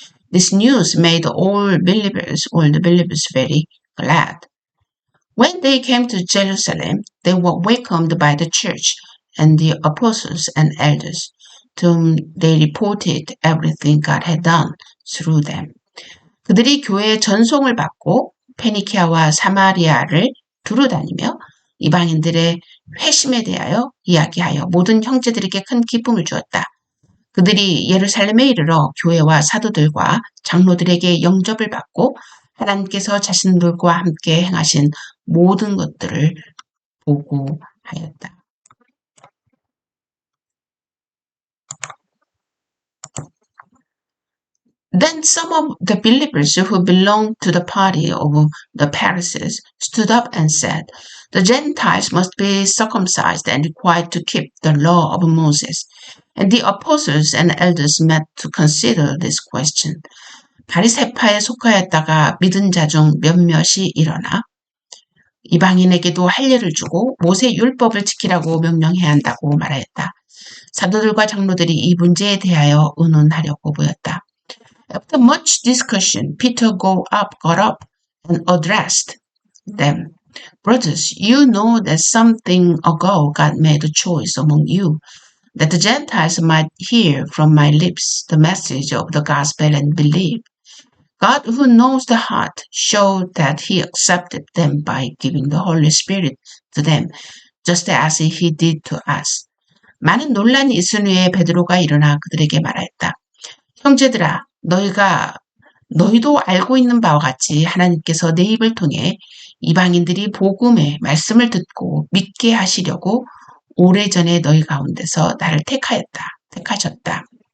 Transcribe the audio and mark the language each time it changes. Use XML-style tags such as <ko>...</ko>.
<en>This news made all the believers very glad. When they came to Jerusalem, they were welcomed by the church and the apostles and elders, to whom they reported everything God had done through them.</en> <ko>그들이 교회의 전송을 받고 페니키아와 사마리아를 두루 다니며 이방인들의 회심에 대하여 이야기하여 모든 형제들에게 큰 기쁨을 주었다. 그들이 예루살렘에 이르러 교회와 사도들과 장로들에게 영접을 받고 하나님께서 자신들과 함께 행하신 모든 것들을 보고하였다.</ko> <en>Then some of the believers who belonged to the party of the Pharisees stood up and said, The Gentiles must be circumcised and required to keep the law of Moses. And the apostles and elders met to consider this question.</en> <ko>바리새파에 속하였다가 믿은 자 중 몇몇이 일어나 이방인에게도 할례를 주고 모세 율법을 지키라고 명령해야 한다고 말하였다. 사도들과 장로들이 이 문제에 대하여 의논하려고 보였다.</ko> <en>After much discussion, Peter got up and addressed them. Brothers, you know that something ago God made a choice among you, that the Gentiles might hear from my lips the message of the gospel and believe. God, who knows the heart, showed that he accepted them by giving the Holy Spirit to them, just as he did to us.</en> <ko>많은 논란이 있은 후에 베드로가 일어나 그들에게 말하였다. 형제들아, 너희도 알고 있는 바와 같이 하나님께서 내 입을 통해 이방인들이 복음의 말씀을 듣고 믿게 하시려고 오래전에 너희 가운데서 나를 택하셨다.</ko>